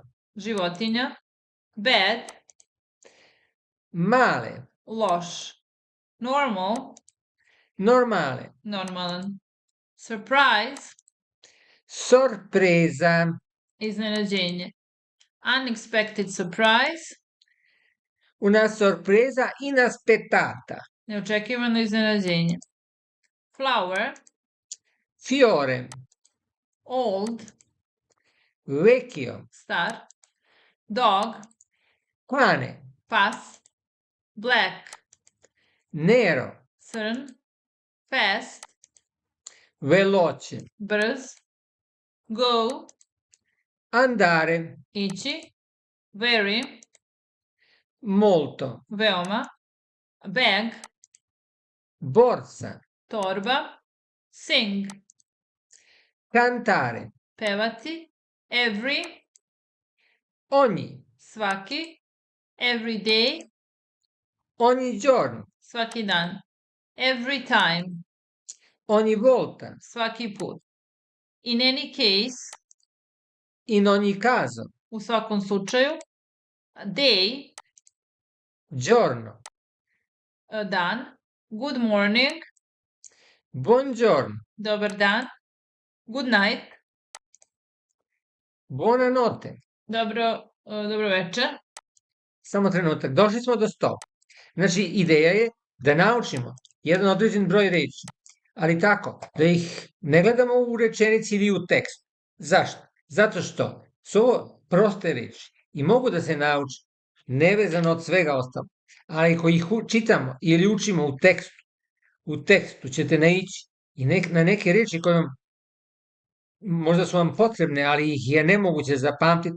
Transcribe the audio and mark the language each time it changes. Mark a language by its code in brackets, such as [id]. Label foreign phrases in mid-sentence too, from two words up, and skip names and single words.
[sr] Životinja. Bad. [it] Male. [sr] Loš. Normal. [it] Normale. [sr] Normalan. Surprise. [it] Sorpresa. [sr] Iznenađenje. [en] Unexpected surprise. [it] Una sorpresa inaspettata. [sr] Neočekivano iznenađenje. [en] Flower. [it] Fiore. [en] Old. [it] Vecchio. [sr] Star. Dog. [it] Cane. [sr] Pas. Black. [it] Nero. [sr] Crn. Fast. [it] Veloce. [sr] Brz. Go. [it] Andare. [sr] Ići. Very. [it] Molto. [sr] Veoma. Bag. [it] Borsa. [sr] Torba. Sing. [it] Cantare. [sr] Pevati. Every. [it] Ogni. [sr] Svaki. [en] Every day. [it] Ogni giorno. [sr] Svaki dan. [en] Every time. [it] Ogni volta. [sr] Svaki put. [en] In any case. [it] In ogni caso. [sr] U svakom slučaju. [en] Day. [it] Giorno. [en] Dan. Good morning. [it] Buongiorno. [sr] Dobar dan. [en] Good night. [it] Buonanotte. [sr] Dobro večer. Samo trenutak. Došli smo do stop. Znači, ideja je da naučimo jedan određen broj reči, ali tako, da ih ne gledamo u rečenici ili u tekstu. Zašto? Zato što su ovo proste reči i mogu da se nauče nevezano od svega ostalog, ali ako ih čitamo ili učimo u tekstu ćete naići i na neke reči koje možda su vam potrebne, ali ih je nemoguće zapamtiti.